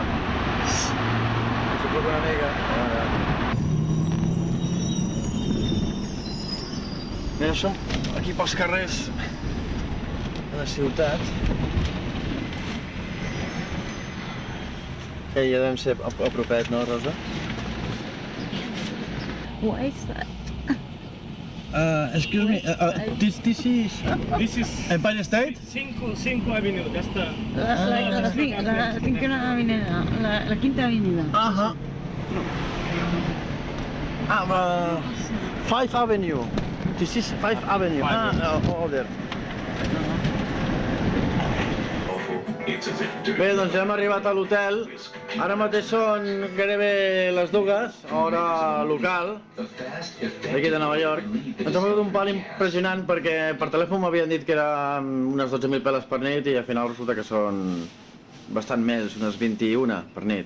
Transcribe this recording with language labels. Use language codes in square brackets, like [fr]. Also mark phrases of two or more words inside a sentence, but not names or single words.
[ca] Si puc una mica. Mira, som aquí pels carrers de la ciutat. Que ja devem ser a propet, no, Rosa? [en] What is that? Excuse me, this is This is Empire State? 5 Avenue, [es] ya está. [ca] La Cinquena Avenida, [es] la Quinta Avenida. Ajá. [en] Five Avenue. This is Five Avenue. There. [ca] Bé, doncs ja hem arribat a l'hotel. Ara mateix són gairebé les 2, hora local, d'aquí de Nova York. Ens ha fotut un pal impressionant perquè per telèfon m'havien dit que eren unes 12.000 peles per nit i al final resulta que són bastant més, unes 21 per nit.